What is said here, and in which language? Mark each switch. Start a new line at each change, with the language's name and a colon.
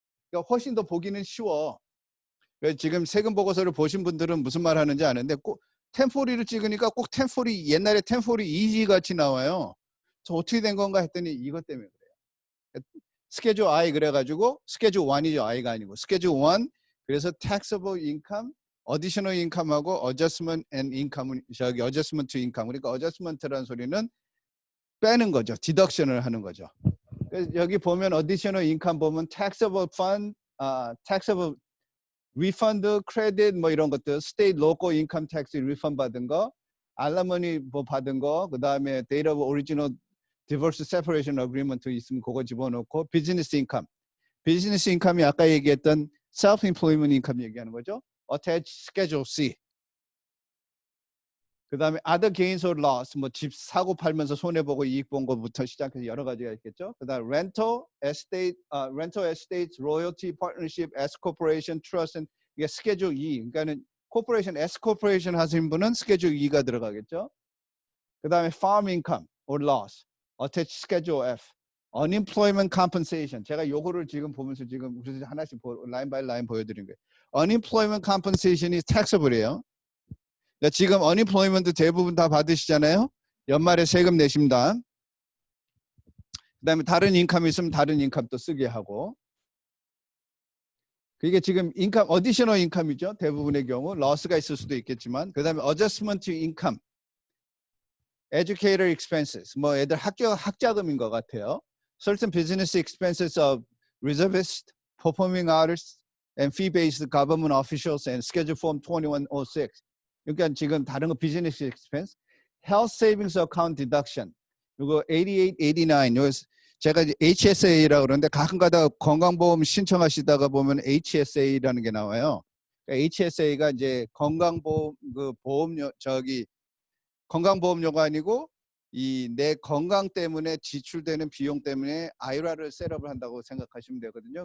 Korean: 그러니까 훨씬 더 보기는 쉬워. 지금 세금 보고서를 보신 분들은 무슨 말 하는지 아는데 꼭 1040를 찍으니까 꼭 1040 옛날에 1040 easy 같이 나와요. 저 어떻게 된 건가 했더니 이것 때문에 그래요. 스케줄 I 그래가지고 스케줄 1이죠. I가 아니고 스케줄 1 그래서
English: taxable income, additional income하고 adjustment and income 저기 adjustment to income
Korean: 그러니까 adjustment라는 소리는 빼는 거죠. deduction을 하는 거죠.
English: 그래서 여기 보면 additional income 보면 taxable fund, taxable refund, credit 뭐 이런 것들, state, local income tax refund
Korean: 받은 거,
English: alimony
Korean: 뭐 받은 거, 그 다음에
English: date of original divorce separation agreement
Korean: 있으면 그거 집어넣고
English: business income.
Korean: 비즈니스 인컴이 아까 얘기했던
English: self-employment income
Korean: 얘기하는 거죠.
English: attached schedule C.
Korean: 그 다음에
English: other gains or loss,
Korean: 뭐 집 사고 팔면서 손해보고 이익 본 것부터 시작해서 여러 가지가 있겠죠.
English: 그 다음 rental, estate, rental estates, royalty, partnership, S corporation, trust, and
Korean: 이게
English: schedule E.
Korean: 그러니까는 corporation, S corporation 하신 분은 schedule E가 들어가겠죠.
English: 그 다음에 farm income or loss, attached schedule F. unemployment compensation.
Korean: 제가 요거를 지금 보면서 지금 하나씩 라인 바이 라인 보여드린 거예요.
English: unemployment compensation
Korean: 이 taxable이에요. 그러니까 지금 unemployment 대부분 다 받으시잖아요. 연말에 세금 내십니다. 그 다음에 다른 인컴이 있으면 다른 인컴도 쓰게 하고. 그게 지금 인컴,
English: additional income
Korean: 이죠. 대부분의 경우. loss가 있을 수도 있겠지만.
English: 그 다음에 adjustment to income. educator expenses.
Korean: 뭐 애들 학자금인 것 같아요.
English: certain business expenses of reservists, performing artists, and fee-based government officials and schedule form 2106.
Korean: 그러니까 지금 다른 거
English: business expense, health savings account deduction.
Korean: 이거 88, 89. 제가 이제 HSA라고 그러는데 가끔가다 건강보험 신청하시다가 보면 HSA라는 게 나와요. 그러니까 HSA가 이제 건강보험 그 보험료 건강보험료가 아니고 이 내 건강 때문에 지출되는 비용 때문에 IRA를 셋업을 한다고 생각하시면 되거든요.